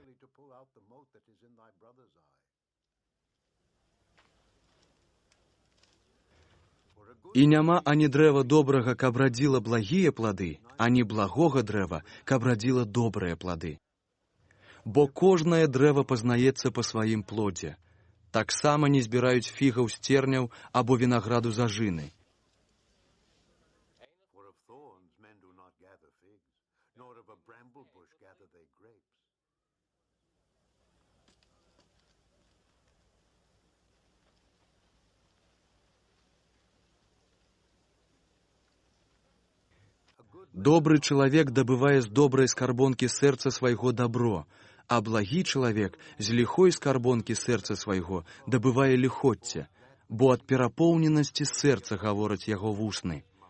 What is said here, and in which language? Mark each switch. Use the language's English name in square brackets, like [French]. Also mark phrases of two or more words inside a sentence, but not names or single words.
[Belarusian] І няма ані дрэва добрага, каб радзіла благія плады, ані благога дрэва, каб радзіла добрыя плады. Бо кожнае дрэва пазнаецца па сваім плодзе. Таксама не збіраюць фігаў з церняў або вінаграду з ажыны. [English] For of thorns men do not gather figs, nor of a bramble bush gather they grapes. [Belarusian] Добры чалавек дабывае з добрай скарбонкі сэрца свайго дабро, а благі чалавек з ліхой скарбонкі сэрца свайго дабывае ліхоцце, бо ад перапоўненасці сэрца гавораць яго вусны.